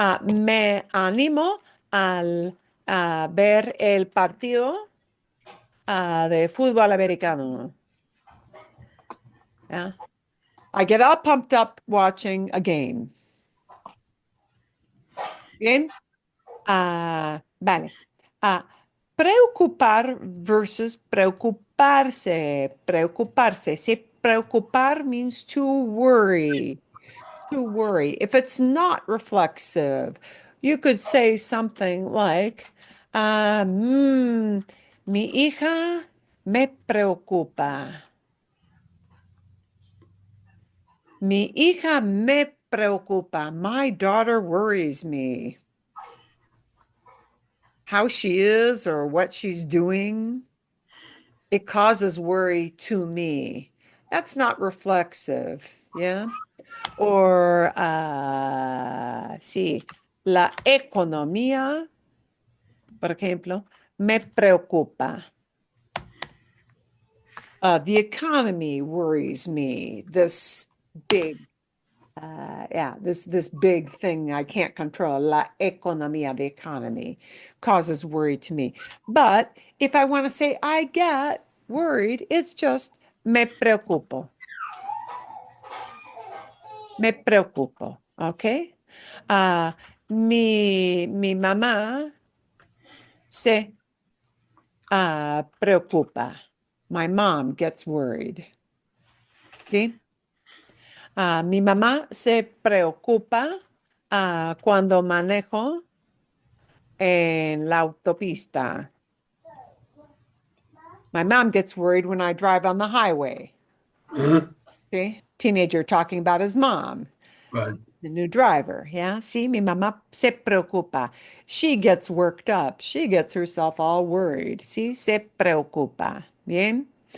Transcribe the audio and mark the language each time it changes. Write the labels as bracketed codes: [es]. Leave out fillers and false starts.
[es] Me animo al ver el partido de fútbol americano. [en] Yeah. I get all pumped up watching a game. [es] Bien. Vale. Preocupar versus preocuparse. Preocuparse. [en] See, preocupar means to worry. To worry. If it's not reflexive, you could say something like, [es] mi hija me preocupa. Mi hija me preocupa. [en] My daughter worries me. How she is or what she's doing, it causes worry to me. That's not reflexive, yeah? [es] Or, sí, la economía, por ejemplo, me preocupa. [en] The economy worries me. This big, this big thing I can't control, [es] la economía, [en] the economy, causes worry to me. But if I want to say I get worried, it's just [es] me preocupo. Me preocupo, [en] okay? [es] Mi mamá se preocupa. [en] My mom gets worried. [es] ¿Sí? Mi mamá se preocupa cuando manejo en la autopista. [en] My mom gets worried when I drive on the highway. Mhm. Okay? Teenager talking about his mom, Right. the new driver. Yeah. See, [es] mi mamá se preocupa. [en] She gets worked up. She gets herself all worried. See, [es] se preocupa. [en] Bien.